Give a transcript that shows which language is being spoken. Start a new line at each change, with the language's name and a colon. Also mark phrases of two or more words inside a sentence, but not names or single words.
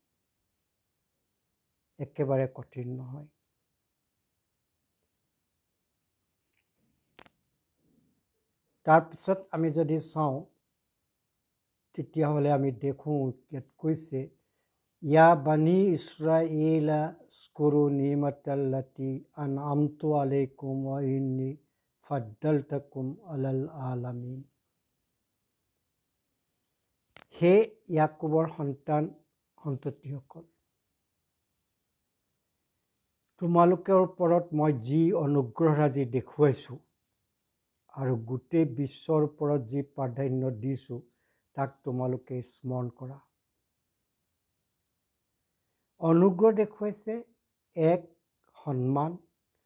Assamese: একেবাৰে কঠিন নহয় তাৰপিছত আমি যদি চাওঁ তেতিয়াহ'লে আমি দেখোঁ ইয়াত কৈছে
Arabic: يا بني إسرائيل اذكروا نعمتي التي أنعمت عليكم وأني فضلتكم على العالمين
Assamese: হে ইয়াকুবৰ সন্ততিসকল তোমালোকৰ ওপৰত মই যি অনুগ্ৰহৰাজি দেখুৱাইছোঁ আৰু গোটেই বিশ্বৰ ওপৰত যি প্ৰাধান্য দিছোঁ তাক তোমালোকে স্মৰণ কৰা অনুগ্ৰহ দেখুৱাইছে এক সন্মান